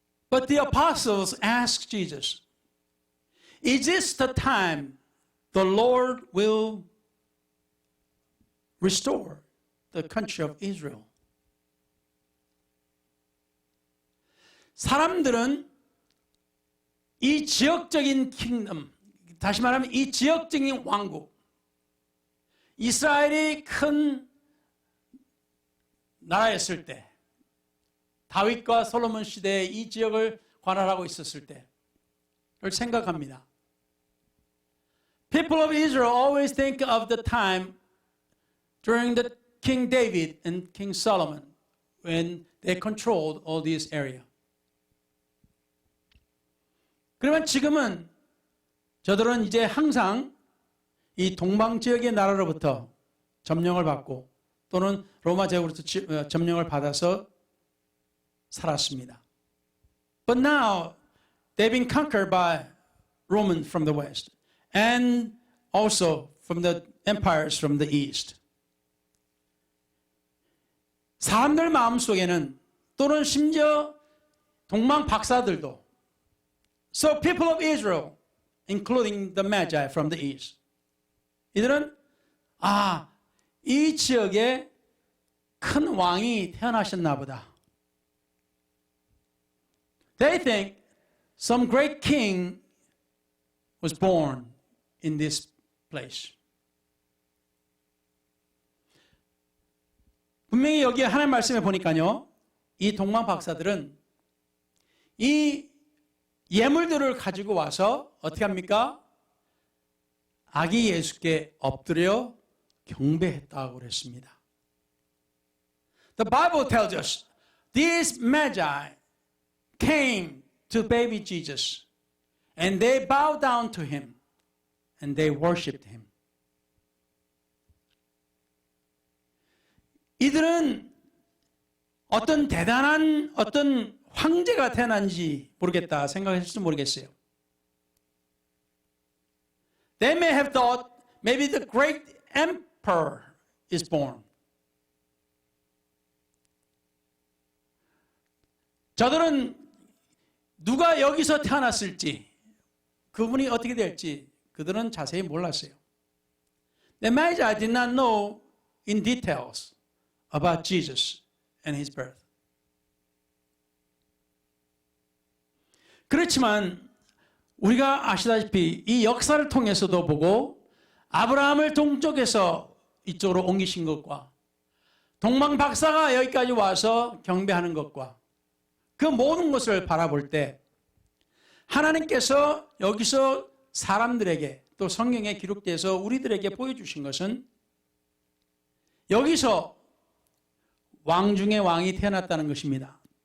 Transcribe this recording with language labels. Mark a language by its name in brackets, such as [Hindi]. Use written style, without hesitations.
[English] But the apostles asked Jesus, is this the time the Lord will restore the country of Israel? [Korean] 사람들은 이 지역적인 킹덤, 다시 말하면 이 지역적인 왕국, 이스라엘이 큰 나라였을 때, 다윗과 솔로몬 시대에 이 지역을 관할하고 있었을 때를 생각합니다. [English] People of Israel always think of the time during the King David and King Solomon when they controlled all this area. [Korean] 그러면 지금은 저들은 이제 항상 이 동방 지역의 나라로부터 점령을 받고 또는 로마 제국으로부터 점령을 받아서 살았습니다. [English] But now they've been conquered by Romans from the west and also from the empires from the east. [Korean] 사람들 마음속에는 또는 심지어 동방 박사들도 [English] So people of Israel, including the Magi from the east. [Korean] 이들은 이 지역에 큰 왕이 태어나셨나 보다. [English] They think some great king was born in this place. [Korean] 분명히 여기 하나님 말씀에 보니까요, 이 동방 박사들은 이 예물들을 가지고 와서 어떻게 합니까? 아기 예수께 엎드려 경배했다고 그랬습니다. [English] The Bible tells us these magi came to baby Jesus and they bowed down to him and they worshipped him. [Korean] 이들은 어떤 대단한 어떤 황제가 태어난지 모르겠다 생각했을지 모르겠어요. [English] They may have thought maybe the great emperor is born. [Korean] 저들은 누가 여기서 태어났을지, 그분이 어떻게 될지 그들은 자세히 몰랐어요. [English] The Magi did not know in details about Jesus and his birth. [Korean] 그렇지만 우리가 아시다시피 이 역사를 통해서도 보고 아브라함을 동쪽에서 이쪽으로 옮기신 것과 동방 박사가 여기까지 와서 경배하는 것과 그 모든 것을 바라볼 때 하나님께서 여기서 사람들에게 또 성경에 기록돼서 우리들에게 보여주신 것은 여기서 왕 중에 왕이 태어났다는 것입니다.